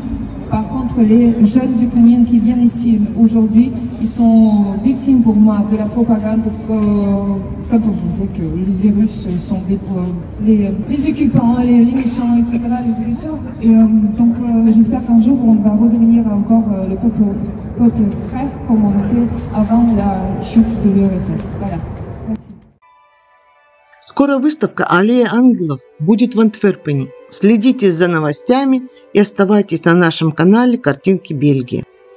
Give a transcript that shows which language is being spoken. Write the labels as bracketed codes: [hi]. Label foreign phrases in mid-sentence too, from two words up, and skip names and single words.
[fr] Par contre, les jeunes Ukrainiens qui viennent ici aujourd'hui, ils sont victimes pour moi de la propagande quand on disait que les Russes sont les occupants, les méchants, etc., les agresseurs. Et donc j'espère qu'un jour on va redevenir encore le peuple frère comme on était avant la chute de l'URSS. Voilà. Merci. [ru] Скоро выставка «Аллея ангелов» будет в Антверпене. Следите за новостями и оставайтесь на нашем канале «Картинки Бельгии».